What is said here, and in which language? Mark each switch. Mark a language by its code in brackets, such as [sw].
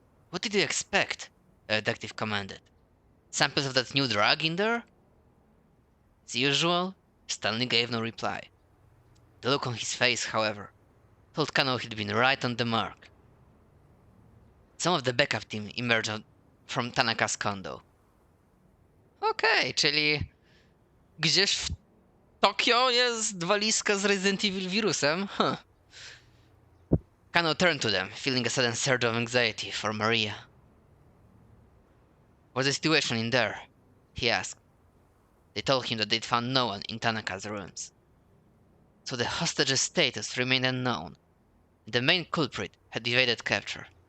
[en] "What did you expect?" the detective commanded. "Samples of that new drug in there?" As usual, Stanley gave no reply. The look on his face, however, told Kano he'd been right on the mark. Some of the backup team emerged from Tanaka's condo. [pl] Okej, czyli gdzieś w Tokio jest walizka z Resident Evil wirusem? Huh. [en] Kano turned to them, feeling a sudden surge of anxiety for Maria. "What's the situation in there?" he asked. They told him that they'd found no one in Tanaka's rooms. So the hostage's status remained unknown, and the main culprit had evaded capture.